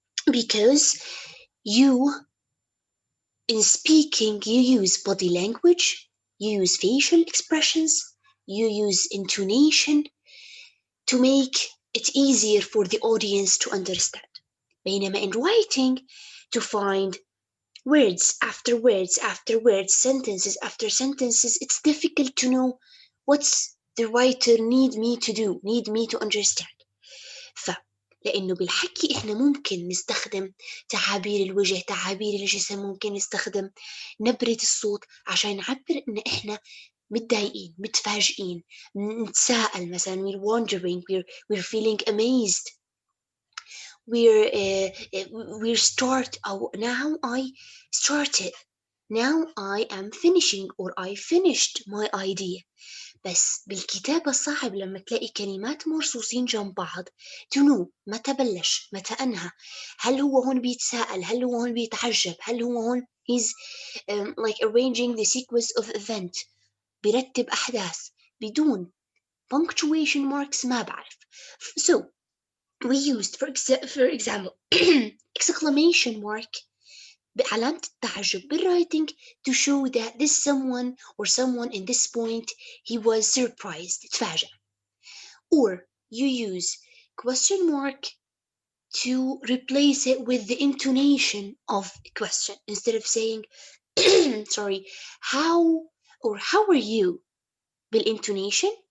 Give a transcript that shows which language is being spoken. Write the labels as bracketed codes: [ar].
[en] Because you in speaking, you use body language, you use facial expressions, you use intonation to make it easier for the audience to understand. [ar] بينما [en] in writing, to find words after words after words, sentences after sentences, it's difficult to know what's the writer need me to do, need me to understand. [ar] لأنه بالحكي إحنا ممكن نستخدم تعابير الوجه، تعابير الجسم، ممكن نستخدم نبرة الصوت عشان نعبر إن إحنا متضايقين، متفاجئين، نتساءل مثلا [en] we're wondering, we're feeling amazed, we're start [ar] أو [en] now I started, now I am finishing or I finished my idea. [ar] بس بالكتابة صعب لما تلاقي كلمات مرصوصين جنب بعض [en] to know [ar] متى بلش متى أنهى، هل هو هون بيتساءل، هل هو هون بيتعجب، هل هو هون [en] he's like arranging the sequence of event، [ar] بيرتب أحداث. بدون punctuation marks ما بعرف. [en] So we used for example exclamation mark [ar] بعلامة التعجب [en] بالwriting to show that this someone or someone in this point he was surprised [ar] تفاجأ. [en] Or you use question mark to replace it with the intonation of a question instead of saying sorry how or how are you بالintonation.